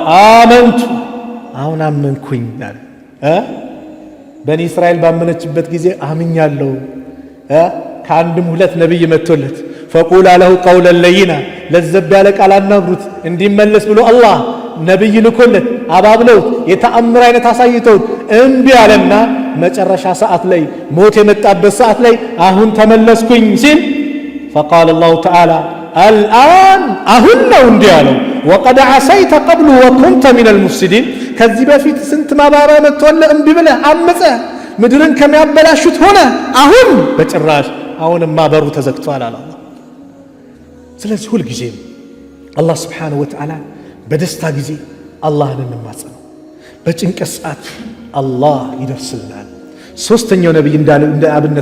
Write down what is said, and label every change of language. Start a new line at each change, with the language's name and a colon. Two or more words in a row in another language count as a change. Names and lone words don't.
Arabic: قال آمنت
Amharic: አሁን አመንኩኝ አለ። በኒ እስራኤል ባመነችበት ጊዜ አምኛለሁ። ከአንድም ሁለት ነብይ መጥቶለት
Arabic: فقولا له قولا لينا
Amharic: ለዘብ ያለ ቃል አናግሩት እንዲመለስ ብሎ አላህ ነብይ ልኮለት አባብለውት የተአምር አይነት አሳይተውት እምቢ አለና መጨረሻ ሰዓት ላይ ሞት የመጣበት ሰዓት ላይ አሁን ተመለስኩኝ ሲል
Arabic: فقال الله تعالى الآن
Amharic: አሁን ነው እንዲህ ያለው
Arabic: وقد عصيت قبل وكنت من المفسدين
Amharic: ከዚህ በፊት ስንት ማባሪያ መጥቶልህ እምቢ ብለህ አመፀህ ምድርን ከሚያበላሹት ሆነ አሁን በጭራሽ አሁንማ በሩ ተዘግቷል አለ አላህ። ስለዚህ ሁል ጊዜ አላህ
Arabic: سبحانه وتعالى
Amharic: በደስታ ጊዜ አላህን እንማጸነው፣ በጭንቀት ሰዓት አላህ ይደርስልናል። ሶስተኛው ነብይ እንደ አብነት